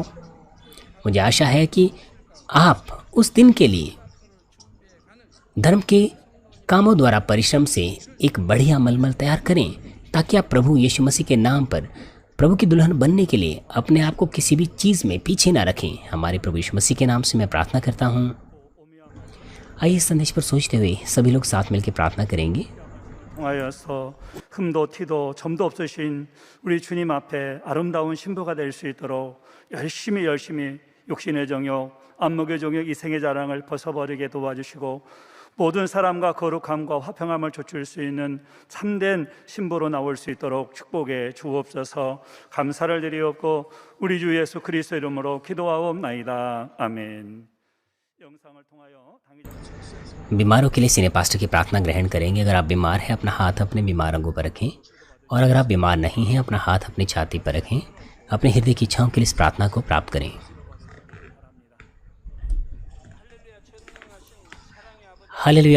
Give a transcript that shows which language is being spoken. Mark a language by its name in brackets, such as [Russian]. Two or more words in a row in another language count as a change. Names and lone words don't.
[Hindi] मुझे आशा है कि आप उस दिन के लिए धर्म के कामों द्वारा परिश्रम से एक बढ़िया मलमल तैयार करें, ताकि आप प्रभु यीशु मसीह के नाम पर प्रभु की दुल्हन बनने के लिए अपने आप को किसी भी चीज़ में पीछे ना रखें। हमारे प्रभु यीशु मसीह के नाम से मैं प्रार्थना करता हूँ। आइए इस संदेश पर सोचते हुए सभी लोग साथ मिलकर प्रार्थना करेंगे। [Korean] 통하여서 흠도 티도 점도 없으신 우리 주님 앞에 아름다운 신부가 될 수 있도록 열심히 육신의 정욕, 안목의 정욕, 이생의 자랑을 벗어버리게 도와주시고 모든 사람과 거룩함과 화평함을 좇을 수 있는 참된 신부로 나올 수 있도록 축복해 주옵소서. 감사를 드리옵고 우리 주 예수 그리스도 이름으로 기도하옵나이다. 아멘. 영상을 통하여 [Hindi] बीमारों के लिए सीनियर पास्टर की प्रार्थना ग्रहण करेंगे। अगर आप बीमार हैं, अपना हाथ अपने बीमार अंगों पर रखें, और अगर आप बीमार नहीं हैं, अपना हाथ अपनी छाती पर रखें। अपने हृदय की इच्छाओं के लिए इस प्रार्थना को प्राप्त करें। हालेलुया।